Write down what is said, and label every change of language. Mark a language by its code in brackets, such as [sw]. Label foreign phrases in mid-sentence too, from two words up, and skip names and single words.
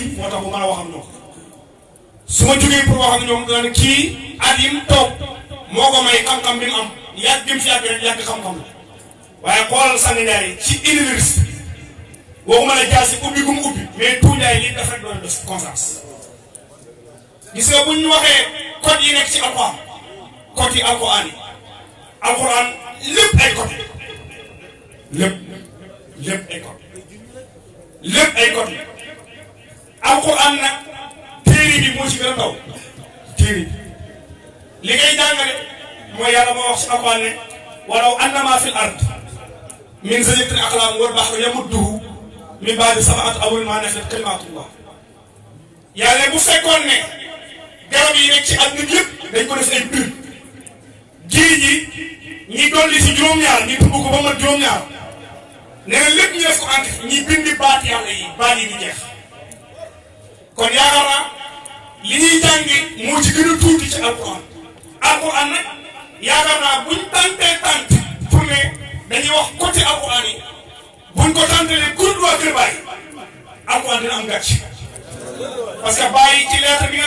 [wo] moo tax mu mën a wax ak ñoom su ma jugee pour wax ak ñoom danaan kii at yi mu toog moo ko may xam-xam bi mu am yàgg gi mu fi yàgg rek yàgg xam-xam la waaye xoolal sang Ndiaye ci université waxuma la jaasi ubbi gu mu ubbi [fr] mais tout [wo] Ndiaye lii daf rek doon def conférence gis nga bu ñu waxee code yi nekk ci alxuraan code yi alxuraan yi alxuraan lépp ay code lépp ay code lépp ay code alxuraan nag téere bi moo ci gën a taw téere bi li ngay jàngale mooy yàlla moo wax ci alxuraan ne [ar] ولو أنما في الأرض من شجرة أقلام والبحر يمده من بعد سبعة أبحر ما نفدت كلمات الله [wo] yàlla bu fekkoon ne garab yi nekk ci àdduna bi yëpp dañ ko def ay prix géej gi ñi dolli si juróom-ñaar ñi tubb ko ba mat juróom-ñaar nee na lépp ñu def ko encre ñi bindi baat yàlla yi baat yi di jeex kon yaakaar naa li ñuy jàngi moo ci gën a tuuti ci alquran alquran nag yaakaar naa buñ tantee tant pour ne dañuy wax côté alquran yi buñ ko tantalee kuréel waa kër Baye alquran dina am gàcc [fr] parce que [wo] Baye ci lettre bi nga